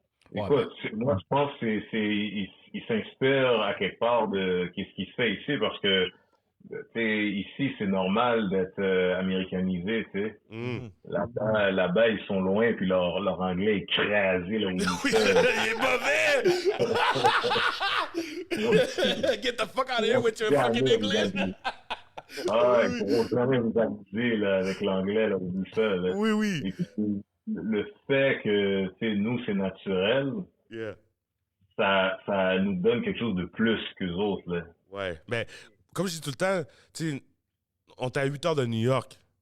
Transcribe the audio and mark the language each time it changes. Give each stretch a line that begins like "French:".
French: Écoute, moi, je pense qu'il s'inspire à quelque part de ce qui se fait ici parce que ici, c'est normal d'être américanisé, tu sais. Mm. Là-bas, ils sont loin, puis leur anglais est crasé, là, où Oui, ils sont. il est mauvais!
English: Get the fuck out of here with your fucking English!
French: Ah, ils pourront jamais vous amuser, là, avec l'anglais, là, oublie ça, là. Oui, oui. Et puis, le fait que, tu sais, nous, c'est naturel,
English: Yeah.
French: ça nous donne quelque chose de plus qu'eux autres, là. Ouais. Mais, comme je dis tout le temps, tu sais, on est à 8 heures de New York.